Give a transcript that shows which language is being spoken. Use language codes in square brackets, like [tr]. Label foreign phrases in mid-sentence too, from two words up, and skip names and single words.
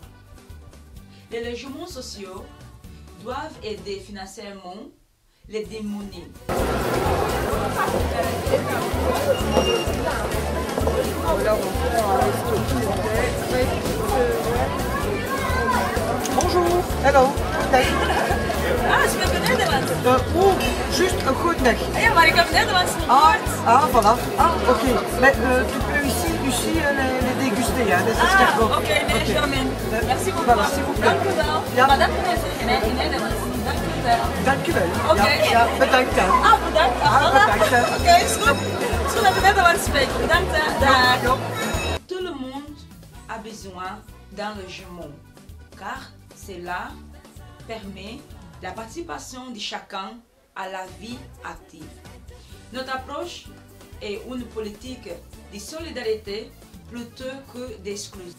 [fr] Les logements sociaux doivent aider financièrement les démunis. Bonjour, [nl] hallo. Ah, je ben Nederlands. Juste een goed dag. Ja, maar ik heb Nederlands gehoord. [fr] Voilà. Oké. Mais tu peux ici les déguster, hein, [nl] dat is echt wel. Oké, nee, [fr] jamais. Merci beaucoup. Voilà, s'il vous plaît. [nl] Dank u wel. Ja. Maar dat kan je in Nederlands. Dank u wel. Dank je wel. Oké. Ja, bedankt hè. Bedankt. Bedankt hè. Oké, is goed. Is goed dat je Nederlands spreekt. Bedankt hè. Dag. [fr] Tout le monde a besoin d'un logement, car cela permet la participation de chacun à la vie active. Notre approche est une politique de solidarité plutôt que d'exclusion.